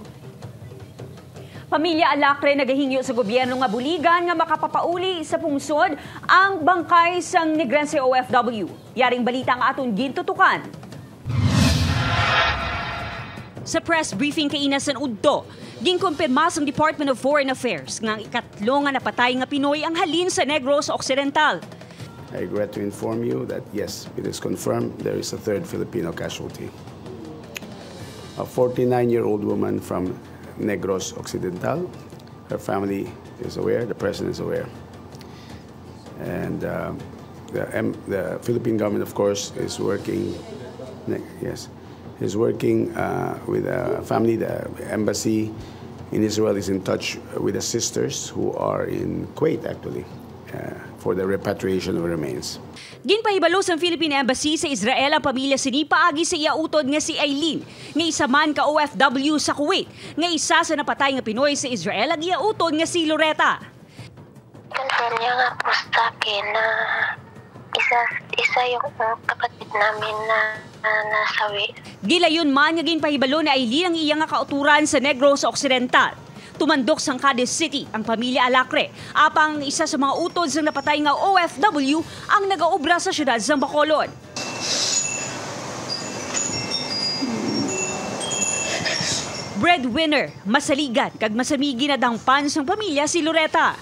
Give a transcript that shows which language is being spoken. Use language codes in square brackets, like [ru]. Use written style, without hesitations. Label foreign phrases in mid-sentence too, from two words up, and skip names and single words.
[hil] Pamilya Alacre nagahingyo sa gobyerno nga buligan nga makapapauli sa pungsod ang bangkay sang Negrense OFW. Yaring balita nga aton gintutukan. Sa [en] press briefing [hil] kay Inasan Udto, ginkumpirma sang Department of Foreign Affairs nga ikatlo nga napatay nga Pinoy ang halin sa Negros Occidental. [en] I regret to inform you that yes, it is confirmed there is a third Filipino casualty. A 49-year-old woman from Negros Occidental. Her family is aware, the president is aware. And the Philippine government, of course, is working, with the family. The embassy in Israel is in touch with the sisters who are in Kuwait, actually, for the repatriation of remains. [hil] Ginpahibalo sa Philippine Embassy sa Israel ang pamilya sini paagi sa iautod nga si Eileen, nga isa man ka OFW sa Kuwait, nga isa sa napatay nga Pinoy sa Israel ang iautod nga si Loretta. [tl] Confirm niya nga po sa akin na isa yung kapatid namin na nasawi. [hil] Gilayon man nga ginpahibalo ni Eileen ang iyang kauturan sa Negros Occidental. Tumandok sang Cadiz City ang pamilya Alacre, apang isa sa mga utod sang napatay nga OFW ang nagaobra sa siyudad sang Bacolod. Breadwinner, masaligan kag masamigi na dangpan sang pamilya si Loretta.